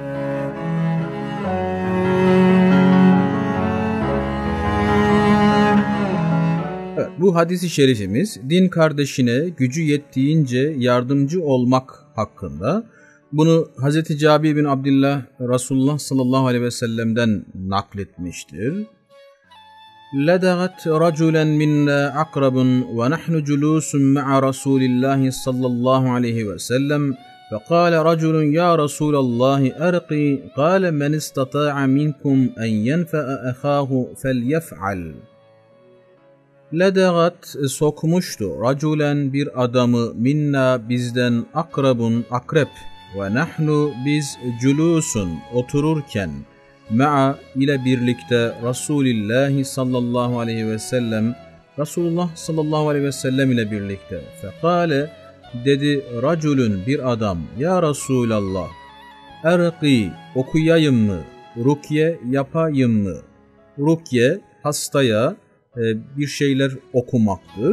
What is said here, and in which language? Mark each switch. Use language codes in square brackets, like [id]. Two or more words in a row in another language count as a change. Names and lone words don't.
[tr] Evet, bu hadis-i şerifimiz din kardeşine gücü yettiğince yardımcı olmak hakkında. Bunu Hz. Cabir bin Abdullah Resulullah [ar] صلى الله عليه وسلم'den [tr] nakletmiştir. [ar] لَدَغَتْ رَجُلًا مِنَّا عَقْرَبٌ وَنَحْنُ جُلُوسٌ مَعَ رَسُولِ اللّٰهِ صَلَّى اللّٰهُ عَلَيْهِ وَسَلَّمْ فَقَالَ رَجُلٌ يَا رَسُولَ اللّٰهِ أَرْقِي قَالَ مَنِ اسْتَطَاعَ مِنْكُمْ أَنْ يَنْفَأَ أَخَاهُ فَلْيَفْعَلْ. [tr] Ledegat sokmuştu raculen bir adamı minna bizden akrabun akrep [ar] ونحن [tr] biz culusun otururken ma'a ile birlikte [ar] رسول الله صلى الله عليه وسلم رسول الله صلى الله عليه وسلم [tr] ile birlikte fekale dedi raculun bir adam [ar] يا رسول الله أرقي [tr] okuyayım mı rukye yapayım mı rukye hastaya bir şeyler okumaktır.